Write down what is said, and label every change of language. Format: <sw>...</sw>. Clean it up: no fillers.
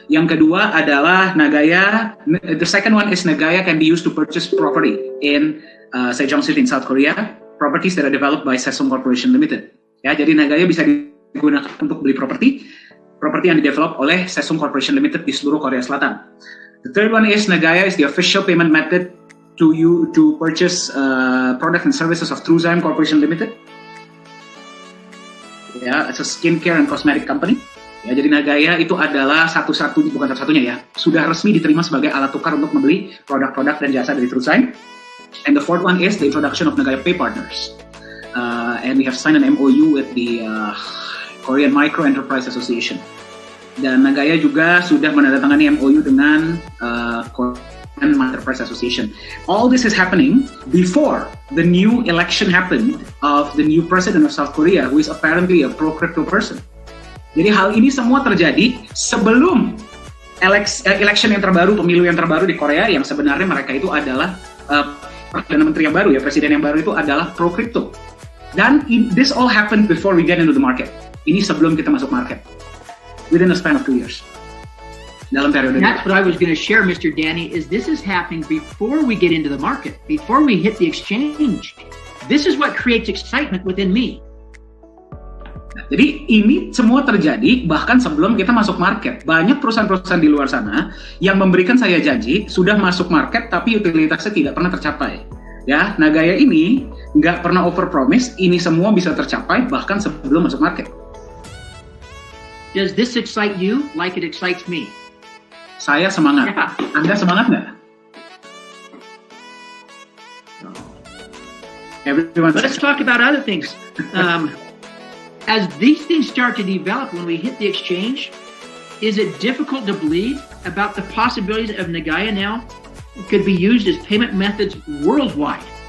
<id>Yang kedua adalah Nagaya.</id> <en>The second one is Nagaya can be used to purchase property in Sejong City in South Korea. Properties that are developed by Sesong Corporation Limited.</en> <id>Ya, jadi Nagaya bisa digunakan untuk beli properti yang didevelop oleh Sesong Corporation Limited di seluruh Korea Selatan.</id> <en>The third one is Nagaya is the official payment method to purchase products and services of Truzyme Corporation Limited. Ya, it's a skincare and cosmetic company.</en> <id>Ya, jadi Nagaya itu adalah bukan satu-satunya ya, sudah resmi diterima sebagai alat tukar untuk membeli produk-produk dan jasa dari Truzyme.</id> <en>And the fourth one is the introduction of Nagaya Pay Partners. And we have signed an MOU with the Korean Micro Enterprise Association.</en> <id>Dan Nagaya juga sudah menandatangani MOU dengan Korean Micro Enterprise Association.</id> <en>All this is happening before the new election happened of the new president of South Korea, who is apparently a pro-crypto person.</en> <id>Jadi hal ini semua terjadi sebelum election yang terbaru, pemilu yang terbaru di Korea, yang sebenarnya mereka itu adalah Perdana Menteri yang baru ya, Presiden yang baru itu adalah pro-crypto.</id> <en>Dan this all happened before we get into the market.</en> <id>Ini sebelum kita masuk market.</id> <en>Within a span of 2 years.</en> <id>Dalam periode.</id> <en>That's what I was going to share, Mr. Danny, is this is happening before we get into the market, before we hit the exchange. This is what creates excitement within me.</en> <id>Jadi ini semua terjadi bahkan sebelum kita masuk market. Banyak perusahaan-perusahaan di luar sana yang memberikan saya janji sudah masuk market tapi utilitasnya tidak pernah tercapai. Ya, Nagaya ini nggak pernah overpromise. Ini semua bisa tercapai bahkan sebelum masuk market.</id> <en>Does this excite you like it excites me?</en> <id>Saya semangat.</id> <en>Yeah.</en> <id>Anda semangat nggak?</id> <en>Let's talk about other things. As these things start to develop when we hit the exchange, is it difficult to believe about the possibilities of Nagaya now could be used as payment methods worldwide?</en>